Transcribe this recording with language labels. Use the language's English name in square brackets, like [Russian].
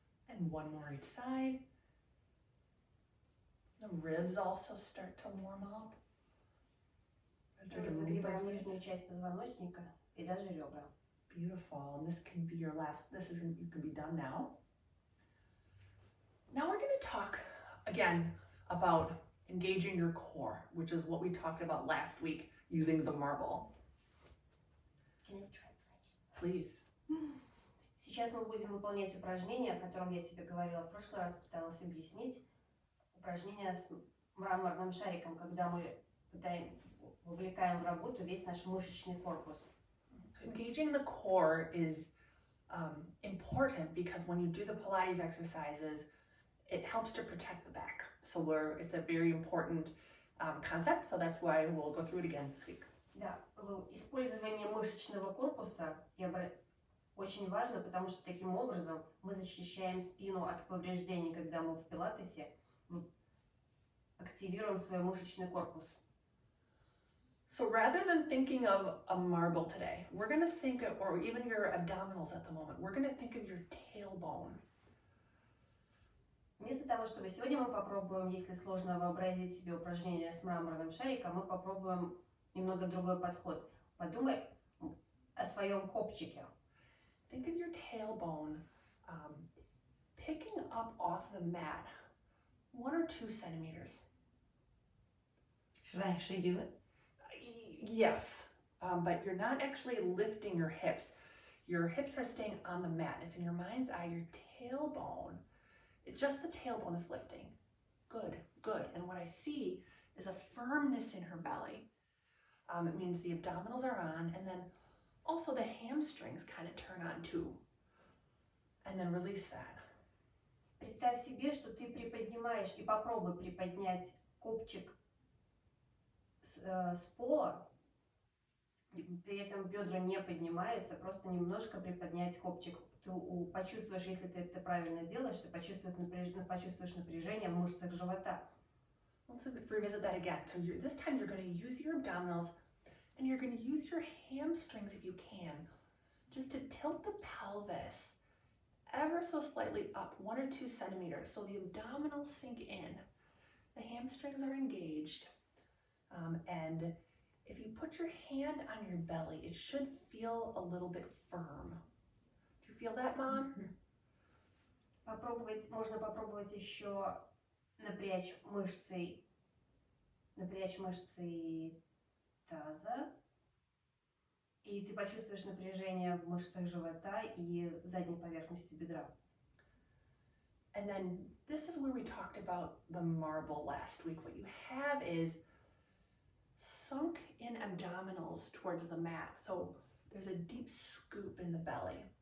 [English] And one more each side. The ribs also start to warm up. [Russian] Загребаем нижнюю часть позвоночника и даже ребра. [English] Beautiful. And this can be your last, you can be done now. Now we're going to talk again about engaging your core, which is what we talked about last week using the marble. Can I translate? Please. [Russian] Сейчас мы будем выполнять упражнение, о котором я тебе говорила в прошлый раз, пыталась объяснить. Упражнение с мраморным шариком, когда мы вовлекаем в работу весь наш мышечный корпус. [English] Engaging the core is important because when you do the Pilates exercises, it helps to protect the back. So it's a very important concept, so that's why we'll go through it again this week. [Russian] Да, использование мышечного корпуса очень важно, потому что таким образом мы защищаем спину от повреждений, когда мы в пилатесе активируем свой мышечный корпус. [English] So rather than thinking of a marble today, we're going to think of, or even your abdominals at the moment, we're going to think of your tailbone. [Russian] Вместо того, чтобы сегодня мы попробуем, если сложно вообразить себе упражнение с мраморным шариком, мы попробуем немного другой подход. Подумай о своем копчике. [English] Think of your tailbone picking up off the mat 1 or 2 centimeters. Should I actually do it? Yes, but you're not actually lifting your hips. Your hips are staying on the mat. It's in your mind's eye, your tailbone. Just the tailbone is lifting. Good, good. And what I see is a firmness in her belly. It means the abdominals are on, and then also the hamstrings kind of turn on too. And then release that. [Russian] Представь себе, что ты приподнимаешь и попробуй приподнять копчик с пола. При этом бедра не поднимаются, просто немножко приподнять копчик. Ты почувствуешь, если ты это правильно делаешь, ты почувствуешь напряжение в мышцах живота. [English] Let's revisit that again. So this time you're going to use your abdominals and you're going to use your hamstrings if you can, just to tilt the pelvis ever so slightly up 1 or 2 centimeters so the abdominals sink in. the hamstrings are engaged. And if you put your hand on your belly, it should feel a little bit firm. Do you feel that, Mom? [Russian] Можно попробовать еще напрячь мышцы таза. И ты почувствуешь напряжение в мышцах живота и задней поверхности бедра. [English] And then this is where we talked about the marble last week. What you have is sunk in abdominals towards the mat. So there's a deep scoop in the belly.